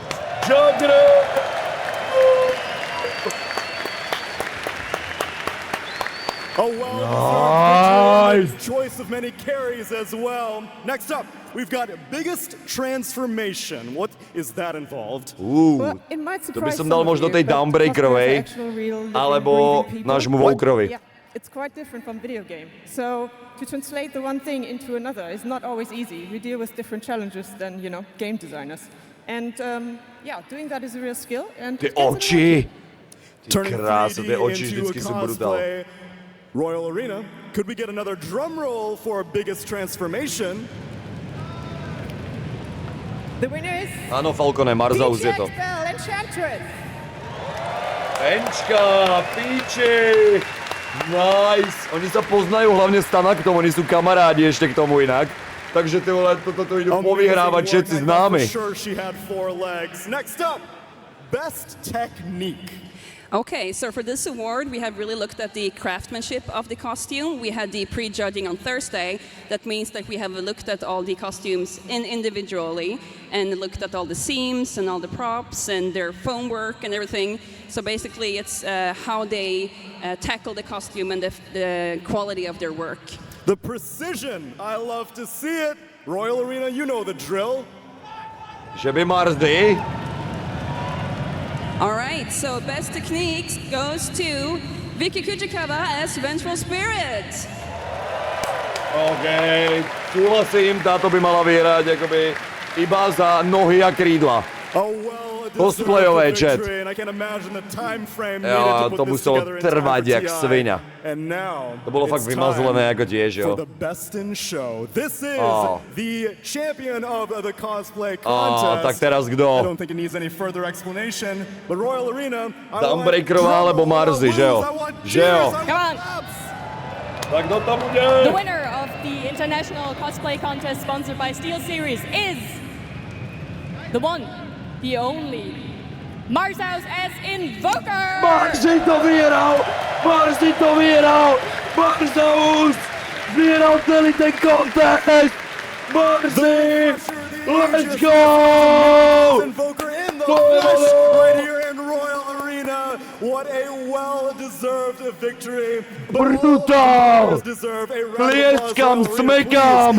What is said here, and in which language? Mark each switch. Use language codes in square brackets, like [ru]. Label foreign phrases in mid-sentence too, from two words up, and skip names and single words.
[en] A well-deserved choice of many carries as well. Next up, we've got biggest transformation. What is that involved? [sk] To by som dal možno tej Downbreakerovej, alebo nášmu Vokerovi. [en] Yeah, it's quite different from video game. So to translate the one thing into another is not always easy. We deal with different challenges than, game designers. And doing that is a real skill. And [sk] Ty oči! Ty krása, ty oči vždycky sú brutál. [en] Royal Arena. Could we get another drum roll for biggest transformation? The winner is... [sk] Áno, Falcone, Marzaus je to. Enchantress. Penčka, píči! Nice! Oni sa poznajú hlavne s Tanaktom, oni sú kamarádi ešte k tomu inak. Takže ty vole, toto idú povyhrávať všetci s námi. [en] Next up, best technique. Okay, so for this award, we have really looked at the craftsmanship of the costume. We had the pre-judging on Thursday. That means that we have looked at all the costumes individually and looked at all the seams and all the props and their foam work and everything. So basically, it's how they tackle the costume and the quality of their work. The precision, I love to see it. Royal Arena, you know the drill. [sk] Že by Marzy. [en] All right, so best techniques goes to Vicky Kujikawa as Vengeful Spirit. [sk] OK, súhlasím, táto by mala vyhrať akoby iba za nohy a krídla. Cosplayové, chat. Jo, to muselo trvať jak sviňa. To bolo fakt vymazlené ako tiež, jo. Tak teraz kto? Downbreakerová alebo Marzy, že jo? Že jo? Tak kto tam bude? [en] The winner of the International Cosplay Contest sponsored by Steel Series is the one, the only, Marzaus as Invoker! [sk] Marzy to vyhral! Marzy to vyhral! Marzaus vyhral celý ten contest! [en] Marzy! Let's go! Invoker in the flesh right here in Royal Arena. What a well-deserved victory. [sk] Brutal! Tlieskam, smekam!